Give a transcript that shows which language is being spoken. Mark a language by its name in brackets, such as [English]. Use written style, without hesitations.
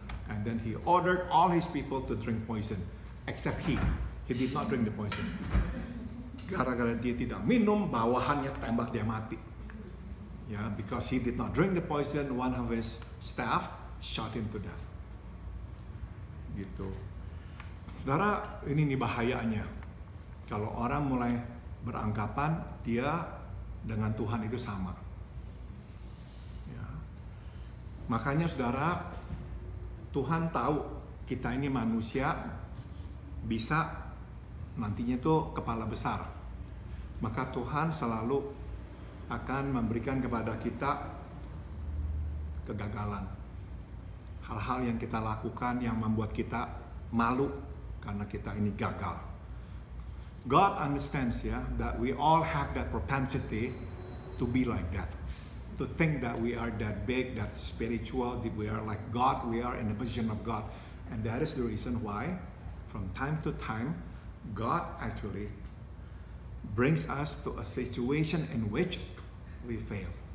[English] And then he ordered all his people to drink poison. Except he did not drink the poison. [Indonesian] Gara-gara dia tidak minum, bawahannya tembak dia mati. [English] Ya, because he did not drink the poison, one of his staff shot him to death. [Indonesian] Gitu. Saudara, ini nih bahayanya. Kalau orang mulai beranggapan dia dengan Tuhan itu sama. Ya. Makanya saudara, Tuhan tahu kita ini manusia bisa nantinya tuh kepala besar. Maka Tuhan selalu akan memberikan kepada kita kegagalan. Hal-hal yang kita lakukan yang membuat kita malu karena kita ini gagal. [English] God understands that we all have that propensity to be like that. To think that we are that big, that spiritual, that we are like God, we are in the position of God. And that is the reason why from time to time, God actually brings us to a situation in which we fail.